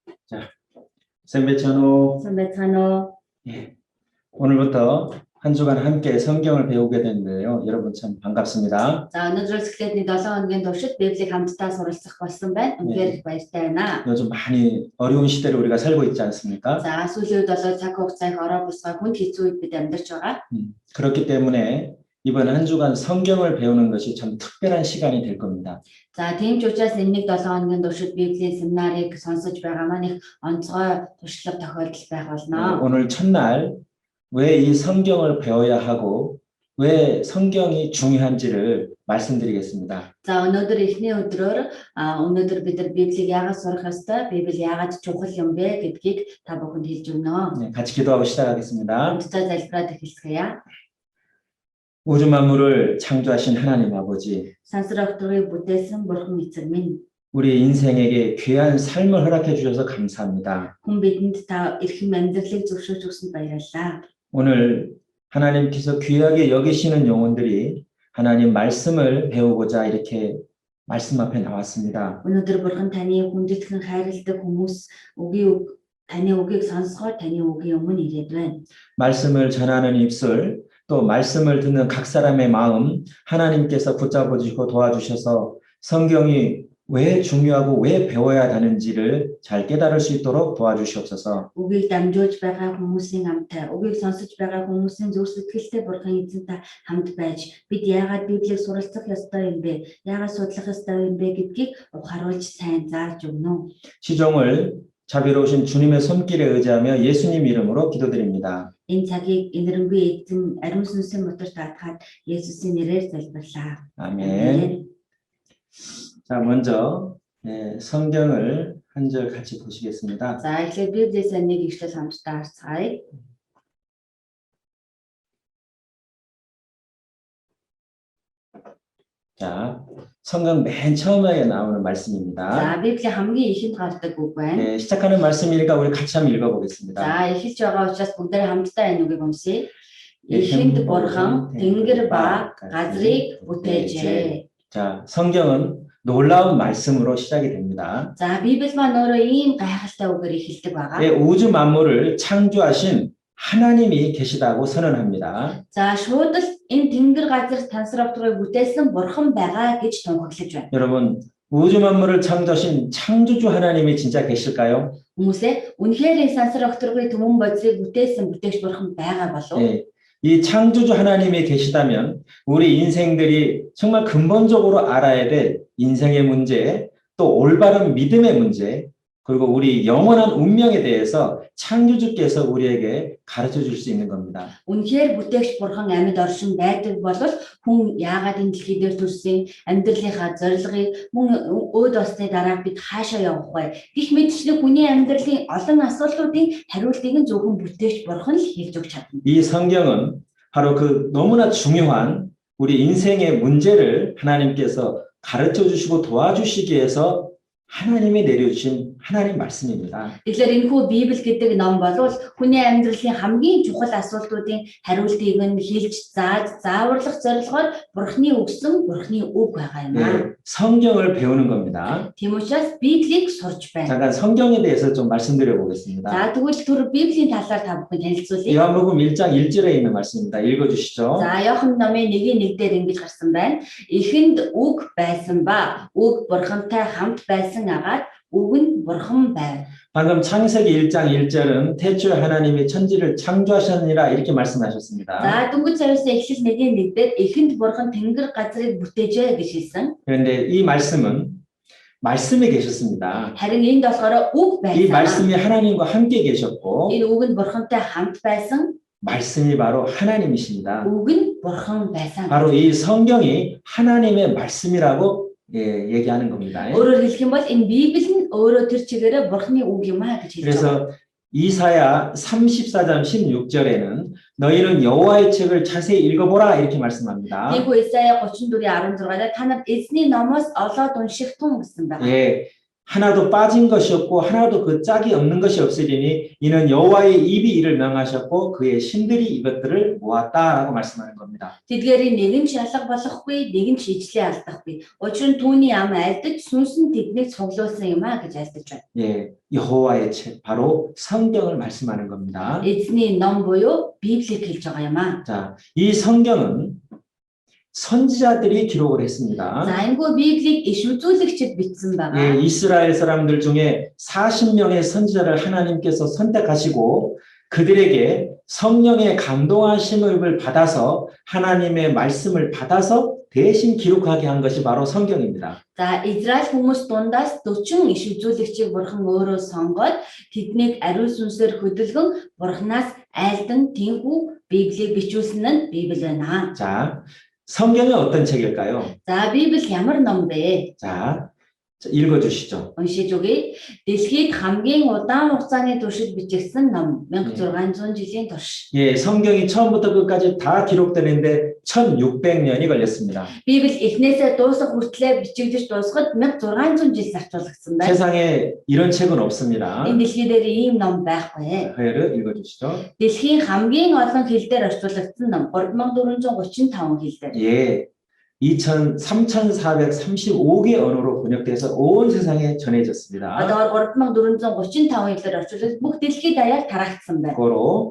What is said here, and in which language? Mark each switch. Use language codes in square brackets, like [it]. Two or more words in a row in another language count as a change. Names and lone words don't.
[ko] 자, 선배찬호. 선배찬호. 예, 오늘부터 한 주간 함께 성경을 배우게 됐는데요. 여러분 참 반갑습니다. [mn] За өнөөдрөөс эхлээд нэг 7 хоногийн туршид Библийг хамтдаа суралцах болсон байна. Үнэхээр их баяртай байна. [ko] 요즘 많이 어려운 시대를 우리가 살고 있지 않습니까? [mn] За сүүлийн үед болоо цаг хугацааг ороо босгоо хүнд хэцүү үед бид амьдарч байгаа. [ko] 그렇기 때문에 이번 한 주간 성경을 배우는 것이 참 특별한 시간이 될 겁니다. [mn] За тийм ч учраас энэ нэг 7 хоногийн туршид Библийн семинарыг сонсож байгаа маань их онцгой туршлага тохиолдол байх болно. [ko] 오늘 첫날 왜 이 성경을 배워야 하고 왜 성경이 중요한지를 말씀드리겠습니다. [mn] За өнөөдөр эхний өдрөөр өнөөдөр бид нар Библийг яагаад сурах ёстой, Библи яагаад чухал юм бэ гэдгийг та бүхэнд хэлж өгнө. [ko] 네, 같이 기도하고 시작하겠습니다. [mn] Хамтдаа залбираад эхэлцгээе. [ko] 우주 만물을 창조하신 하나님 아버지, [mn] Сансар огтгыг бүтээсэн Бурхан эцэг минь, [ko] 우리 인생에게 귀한 삶을 허락해 주셔서 감사합니다. [mn] хүн бидэнд та эрхэм амьдралыг зөвшөөрч өгсөнд баярлалаа. [ko] 오늘 하나님께서 귀하게 여기시는 영혼들이 하나님 말씀을 배우고자 이렇게 말씀 앞에 나왔습니다. [mn] Өнөөдөр Бурхан таны хүндэтгэн хайрладаг хүмүүс таны үгийг сонсохоор таны үгийн өмнө ирээд байна. [ko] 말씀을 전하는 입술, 또 말씀을 듣는 각 사람의 마음 하나님께서 붙잡아 주시고 도와주셔서 성경이 왜 중요하고 왜 배워야 하는지를 잘 깨달을 수 있도록 도와주시옵소서. [mn] Үгийг дамжуулж байгаа хүмүүсийн амтай, үгийг сонсож байгаа хүмүүсийн зүрх сэтгэлтэй Бурхан эзэнтэй хамт байж бид яагаад Библийг суралцах ёстой юм бэ? Яагаад судлах ёстой юм бэ гэдгийг ухааруулж сайн зааж өгнө. [ko] 시종을 자비로우신 주님의 손길에 의지하며 예수님 이름으로 기도드립니다. [mn] Энэ цагийг энэрэнгүй эзэн ариун сүнсийн мотор таатгаад Есүсийн нэрээр залбирлаа. [ko] 아멘. 자, 먼저 성경을 한 절 같이 보시겠습니다. [mn] За эхлээд Библиэс нэг ишлэл хамтдаа харцгаая. [ko] 자, 성경 맨 처음에 나오는 말씀입니다. [mn] За Библи хамгийн ихэнд гардаг үг байна. [ko] 네, 시작하는 말씀이니까 우리 같이 한번 읽어보겠습니다. [mn] За эхэлж байгаа учраас бүгдээ хамтдаа энэ үгийг уншийе. Ихэнд Бурхан тэнгэр ба газрыг бүтээжээ. [ko] 자, 성경은 놀라운 말씀으로 시작이 됩니다. [mn] За Библи маань өөрөө ийм гайхалтай үгээр эхэлдэг байгаа. [ko] 네, 우주 만물을 창조하신 하나님이 계시다고 선언합니다. [mn] За шууд л энэ тэнгэр газар тансрагдгыг бүтээсэн Бурхан байгаа гэж тунхаглаж байна. [ko] 여러분, 우주 만물을 창조하신 창조주 하나님이 진짜 계실까요? [mn] Хүмүүсээ үнэхээр энэ тансрагдгыг түмэн бодисыг бүтээсэн бүтээгч Бурхан байгаа болов уу? [ko] 네, 이 창조주 하나님이 계시다면 우리 인생들이 정말 근본적으로 알아야 될 인생의 문제, 또 올바른 믿음의 문제, 그리고 우리 영원한 운명에 대해서 창조주께서 우리에게 가르쳐 줄 수 있는 겁니다. [mn] Үнэхээр бүтээгч Бурхан амьд оршин байдаг бол хүн яагаад энэ дэлхий дээр төрсөн, амьдралынхаа зорилгыг мөн өөд болсны дараа бид хаашаа явах вэ? Гэх мэтчлэн хүний амьдралын олон асуултуудын хариултыг нь зөвхөн бүтээгч Бурхан л хэлж өгч чадна. [ko] 이 성경은 바로 그 너무나 중요한 우리 인생의 문제를 하나님께서 가르쳐 주시고 도와주시기 위해서 하나님이 내려주신 하나님 말씀입니다. [mn] Тэгэхээр энэхүү Библи гэдэг ном бол хүний амьдралын хамгийн чухал асуултуудын хариултыг нь хэлж зааварлах зорилгоор Бурхны өгсөн Бурхны үг байгаа юм аа. [ko] 네, 성경을 배우는 겁니다. [mn] Тийм учраас Библийг сурч байна. [ko] 잠깐 성경에 대해서 좀 말씀드려 보겠습니다. [mn] За тэгвэл түр Библийн талаар та бүхэнд танилцуулъя. [ko] 요한복음 1장 1절에 있는 말씀입니다. 읽어주시죠. [mn] За Иохан номын 1:1 дээр ингэж гарсан байна. Эхэнд үг байсан ба үг Бурхантай хамт байсан агаад үг нь Бурхан байв. [ko] 방금 창세기 1장 1절은 태초에 하나님이 천지를 창조하셨느니라 이렇게 말씀하셨습니다. [mn] За дөнгөж сариусан эхлэл 1:1 дээр эхэнд Бурхан тэнгэр газрыг бүтээжээ гэж хэлсэн. [ko] 그런데 이 말씀은 말씀에 계셨습니다. [mn] Харин энд болохоор үг [ko] 이 [mn] байсан. [ko] 말씀이 하나님과 함께 계셨고 [mn] Энэ үг нь Бурхантай хамт байсан. [ko] 말씀이 바로 하나님이십니다. [mn] Үг нь Бурхан байсан. [ko] 바로 이 성경이 하나님의 말씀이라고 얘기하는 겁니다. [mn] Өөрөөр хэлэх юм бол энэ Библи нь өөрөө тэр чигээрээ Бурханы үг юм аа гэж хэлж байгаа. [ko] 그래서 이사야 34장 16절에는 너희는 여호와의 책을 자세히 읽어보라 이렇게 말씀합니다. [mn] Тиймээс Исая 34:16-аар та нар эзний номоос олоод унших тун гэсэн байна. [ko] 예, 하나도 빠진 것이 없고 하나도 그 짝이 없는 것이 없으리니 이는 여호와의 입이 이를 명하셨고 그의 신들이 이것들을 모았다라고 말씀하는 겁니다. [mn] Тэдгээрийн нэг нь шалга болохгүй, нэг нь ижлээ алдахгүй. Учир нь түүний ам айлдаж, сүнс нь тэднийг цуглуулсан юм а гэж айлдаж байна. [ko] 예, 여호와의 책 바로 성경을 말씀하는 겁니다. [mn] Эзний ном буюу Библийг хэлж байгаа юм а. [ko] 자, 이 성경은 선지자들이 기록을 했습니다. [mn] За энэгүй Библийг иш үзүүлэгчид бичсэн [ko] 예, [mn] байгаа. [ko] 이스라엘 사람들 중에 40명의 선지자를 하나님께서 선택하시고 그들에게 성령의 감동하심을 받아서 하나님의 말씀을 받아서 대신 기록하게 한 것이 바로 성경입니다. [mn] За Израиль хүмүүс дундаас 40 иш үзүүлэгчийг бурхан өөрөө сонгоод тэднийг ариун сүнсээр хөдөлгөн бурханаас айлдан тэнхүү Библийг бичүүлсэн нь Библи байна. [ko] 자, 성경은 어떤 책일까요? [mn] За Библи ямар ном бэ? [ko] 자, 읽어주시죠. [mn] Уншиж өгье. Дэлхийд хамгийн удаан хугацааны туршид бичигдсэн ном 1600 жилийн турш. [ko] 예, 성경이 처음부터 끝까지 다 기록되는데 1600년이 걸렸습니다. [mn] Библи эхнээсээ дуусах хүртлээр бичигдэж дуусахад 1600 жил зарцуулагдсан байна. [ko] 세상에 이런 책은 없습니다. [mn] Энэ дэлхий дээр ийм ном байхгүй. [ko] 회를 읽어주시죠. [mn] Дэлхийн хамгийн олон хэл дээр орчуулагдсан ном 3435 хэл дээр. [ko] 예, 3435개 언어로 번역돼서 온 세상에 전해졌습니다. [mn] Одоо 3435 хэлээр орчуулж бүх дэлхийд даяар тараагдсан байна. [ko] 고로,